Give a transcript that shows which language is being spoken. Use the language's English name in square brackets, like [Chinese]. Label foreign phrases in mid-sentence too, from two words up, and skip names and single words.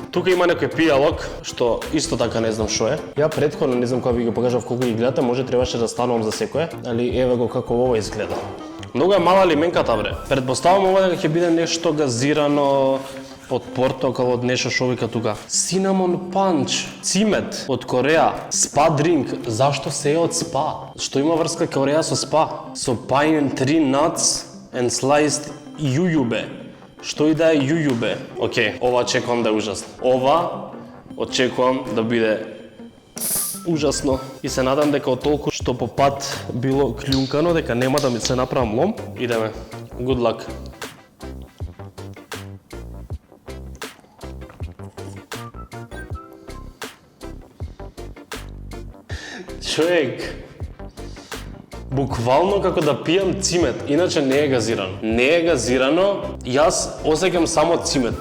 [Macedonian] Тука има некој пијалок што исто така не знам што е. Ја претходно не знам кога ви го покажав колку ги гледате, може требаше да станувам за секое, али еве го како ова изгледа. Многу е мала лименката бре. Предпоставам ова дека ќе биде нешто газирано од портокал, од нешто што вика тука. [English] Cinnamon punch, [Macedonian] цимет од Кореја, [English] spa drink. [Macedonian] Зашто се е од спа? Што има врска Кореја со спа? [English] Со pine tree nuts and sliced јујубе. [Macedonian] Што и да е јујубе? Океј, ова очекувам да е ужасно. Ова очекувам да биде ужасно. И се надам дека од толку што по пат било клјункано, дека нема да ми се направам лом. Идеме. [English] Good luck. [Macedonian] Човек, буквално како да пијам цимет, иначе не е газирано. Не е газирано, јас осеќам само цимет.